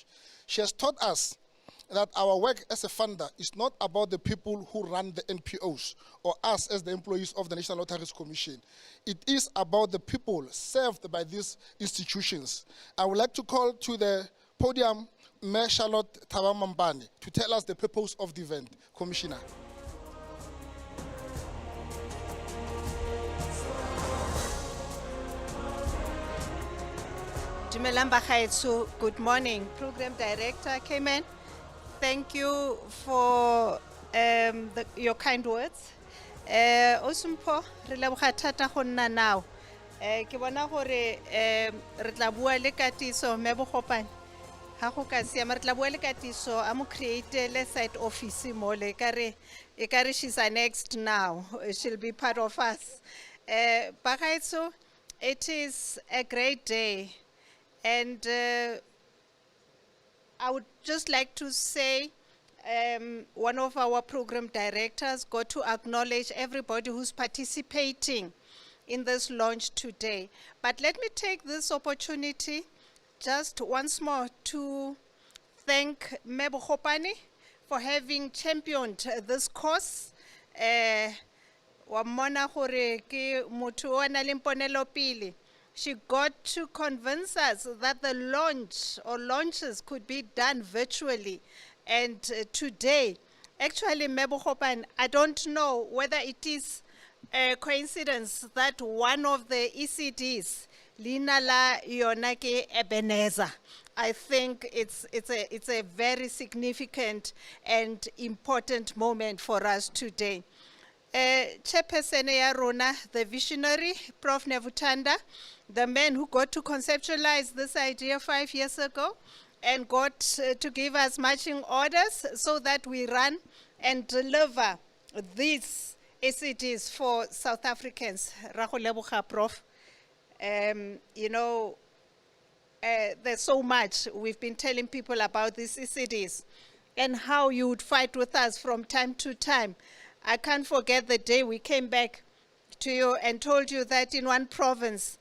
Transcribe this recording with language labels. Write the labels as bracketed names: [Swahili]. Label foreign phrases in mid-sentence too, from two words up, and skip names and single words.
[English] She has taught us that our work as a funder is not about the people who run the NPOs or us as the employees of the National Lotteries Commission. It is about the people served by these institutions. I would like to call to the podium Mayor Charlotte Thabamambane to tell us the purpose of the event. Commissioner. [Tswana] Dumelang bagaetsho, [English] good morning. Program Director Cayman, thank you for your kind words. [Tswana] Osumpo, re leboga thata go nna now. Ke bona gore re tla bua le Katiso Mebogopane. Ha go ka siama re tla bua le Katiso a mo [English] create site office [Tswana] mo le ekare [English] she's annexed now. She'll be part of us. Bagaetsho, it is a great day. And I would just like to say one of our program directors got to acknowledge everybody who's participating in this launch today. But let me take this opportunity just once more to thank Mebo Khopane for having championed this cause. [Tswana] Wa mona gore ke motho o na le mponelo pele. [English] She got to convince us that the launch or launches could be done virtually. And today, actually, Mebo Khopane, I don't know whether it is a coincidence that one of the ECDs, Lina la Yonake Ebenezer, I think it's a very significant and important moment for us today. [Tswana] Chairperson ya rona, [English] the visionary, Prof. Nevutanda, the man who got to conceptualize this idea 5 years ago and got to give us marching orders so that we run and deliver these ECDs for South Africans. [Tswana] Rago leboga, Prof. [English] You know, there's so much we've been telling people about these ECDs and how you would fight with us from time to time. I can't forget the day we came back to you and told you that in one province